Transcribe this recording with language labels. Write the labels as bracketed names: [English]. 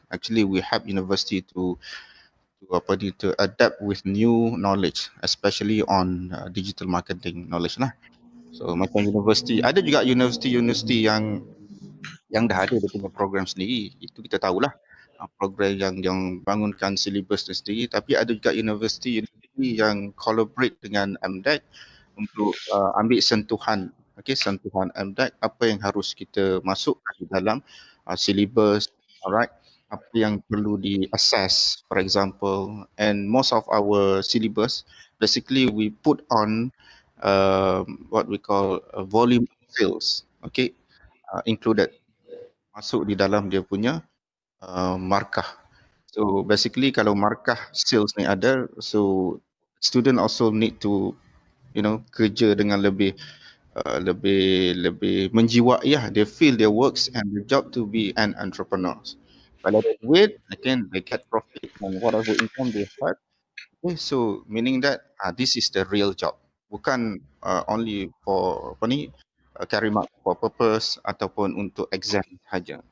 [English] Actually, we help university to adapt with new knowledge, especially on digital marketing knowledge lah. [Malay] So macam university, ada juga universiti yang dah ada dia punya program sendiri. Itu kita tahulah, program yang bangunkan syllabus tu sendiri. Tapi ada juga universiti yang collaborate dengan MDEC untuk ambil sentuhan MDEC, apa yang harus kita masukkan di dalam syllabus, alright, apa yang perlu di-assess, [English] for example. And most of our syllabus, basically we put on what we call volume sales, included, [Malay] masuk di dalam dia punya markah. [English] So basically [Malay] kalau markah sales ni ada, [English] so student also need to [Malay] kerja dengan lebih lebih menjiwai ya. [English] They feel their works and the job to be an entrepreneur. [Malay] Kalau ada duit, [English] again they get profit from whatever income they have. Okay, so meaning that this is the real job, bukan only for carry mark for purpose [Malay] ataupun untuk exam saja.